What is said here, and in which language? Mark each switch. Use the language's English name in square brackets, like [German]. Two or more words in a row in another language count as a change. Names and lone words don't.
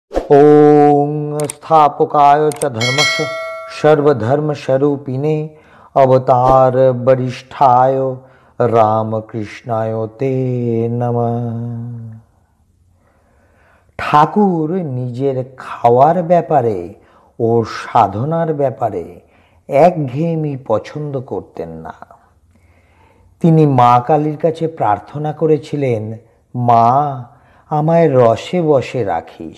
[Sanskrit] ओम स्थापकाय च धर्मस्य सर्वधर्मस्वरूपिणे अवतार वरिष्ठाय रामकृष्णाय ते नमः। [Bangla] ঠাকুর নিজের খাওয়ার ব্যাপারে ও সাধনার ব্যাপারে একঘেয়েমি পছন্দ করতেন না। তিনি মা কালীর কাছে প্রার্থনা করেছিলেন, মা আমায় রসে বসে রাখিস।